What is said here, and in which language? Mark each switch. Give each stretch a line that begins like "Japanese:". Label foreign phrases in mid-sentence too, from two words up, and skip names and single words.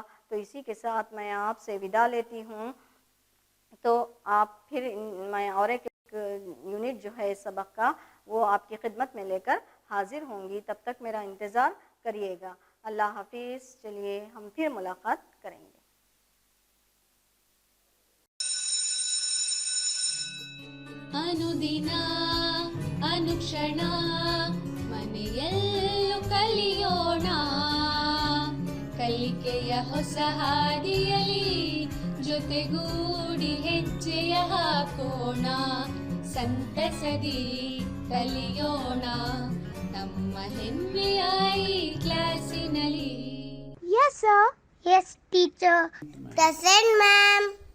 Urdu: تو اسی کے ساتھ میں آپ سے وداع لیتی ہوں۔ تو آپ پھر میں اور ایک یونٹ جو ہے اس سبق کا وہ آپ کی خدمت میں لے کر حاضر ہوں گی، تب تک میرا انتظار کریے گا۔ اللہ حافظ۔ چلیے ہم پھر ملاقات کریں گے۔
Kannada: ಅನುದಿನ ಅನುಕ್ಷಣ ಮನೆಯಲ್ಲೂ ಕಲಿಯೋಣ, ಕಲಿಕೆಯ ಹೊಸ ಹಾದಿಯಲಿ ಜೊತೆಗೂಡಿ ಹೆಜ್ಜೆಯ ಹಾಕೋಣ, ಸಂತಸದಿ ಕಲಿಯೋಣ ನಮ್ಮ ಹೆಮ್ಮೆಯ ಈ ಕ್ಲಾಸಿನಲ್ಲಿ।
English: Yes, sir. Yes, teacher. Present, ma'am.